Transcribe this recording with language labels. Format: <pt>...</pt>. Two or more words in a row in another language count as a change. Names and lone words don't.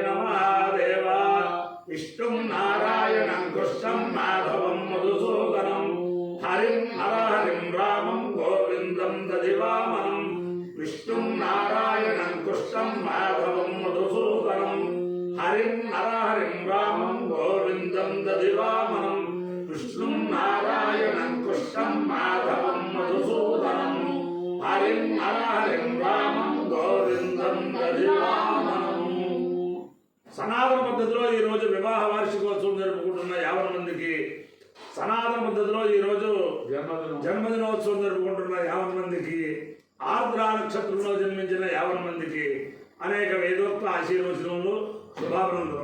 <sa>महादेव विष्णुं नारायणं कृष्णं माधवं मधुसूदनं हरिं नरहरिं रामं गोविंदं दधिवामनं विष्णुं नारायणं कृष्णं माधवं मधुसूदनं हरिं नरहरिं रामं गोविंदं दधिवामनं विष्णुं नारायणं कृष्णं माधवं मधुसूदनं हरिं नरहरिं रामं गोविंदं दधिवामनं।</sa> <te>సనాతన పద్ధతిలో ఈ రోజు వివాహ వార్షికోత్సవం జరుపుకుంటున్న 50 మందికి, సనాతన పద్ధతిలో ఈ రోజు జన్మదినోత్సవం జరుపుకుంటున్న 50 మందికి, ఆర్ద్ర నక్షత్రంలో జన్మించిన 50 మందికి అనేక వేదోక్త ఆశీర్వచనములు శుభాభినందనలు.</te>